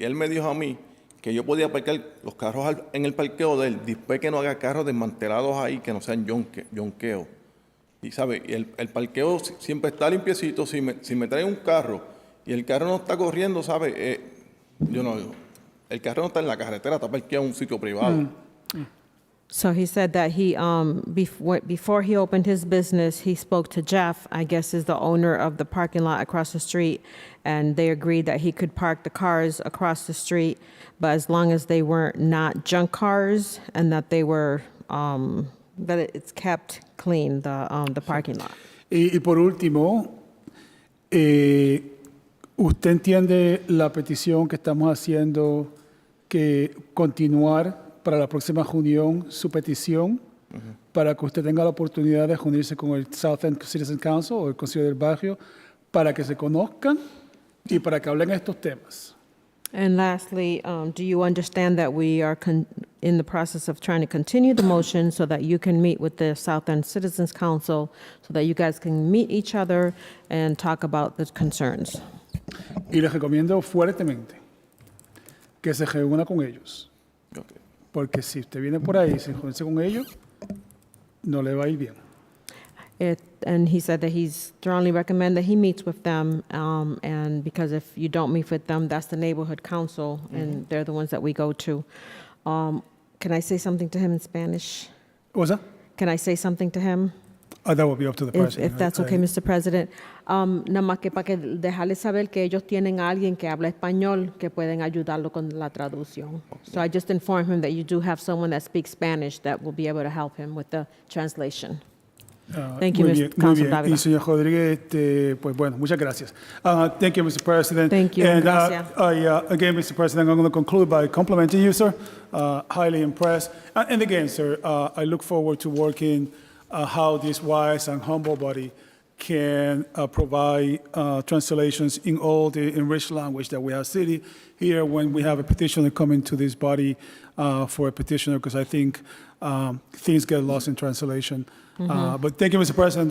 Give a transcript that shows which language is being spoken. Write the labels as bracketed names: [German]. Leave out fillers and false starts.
[Spanish] Y él me dijo a mí que yo podía parquear los carros en el parqueo de él, después que no haga carros desmantelados ahí, que no sean yonqueo. Y, ¿sabe? El parqueo siempre está limpiecito. Si me trae un carro y el carro no está corriendo, ¿sabe? El carro no está en la carretera, está parqueado en un sitio privado. [English] So he said that he, before he opened his business, he spoke to Jeff, I guess is the owner of the parking lot across the street, and they agreed that he could park the cars across the street, but as long as they were not junk cars and that they were, that it's kept clean, the parking lot. [Spanish] Y por último, ¿usted entiende la petición que estamos haciendo que continuar para la próxima reunión su petición para que usted tenga la oportunidad de reunirse con el South End Citizen Council o el Consejo del Barrio para que se conozcan y para que hablen estos temas? [English] And lastly, do you understand that we are in the process of trying to continue the motion so that you can meet with the South End Citizens Council so that you guys can meet each other and talk about the concerns? [Spanish] Y les recomiendo fuertemente que se reúna con ellos. [English] Okay. [Spanish] Porque si usted viene por ahí y se reúne con ellos, no le va a ir bien. [English] And he said that he's strongly recommend that he meets with them, and because if you don't meet with them, that's the neighborhood council, and they're the ones that we go to. Can I say something to him in Spanish? What was that? Can I say something to him? That will be up to the president. If that's okay, Mr. President. [Spanish] Nada más que para que dejarles saber que ellos tienen a alguien que habla español que pueden ayudarlo con la traducción. [English] So I just informed him that you do have someone that speaks Spanish that will be able to help him with the translation. Thank you, Mr. Councilor Davila. [Spanish] Y señor Rodríguez, pues bueno, muchas gracias. [English] Thank you, Mr. President. Thank you. And [Spanish] Gracias. [English] again, Mr. President, I'm going to conclude by complimenting you, sir. Highly impressed. And again, sir, I look forward to working how this wise and humble body can provide translations in all the enriched language that we have city here when we have a petitioner coming to this body for a petitioner, because I think things get lost in translation. But thank you, Mr. President.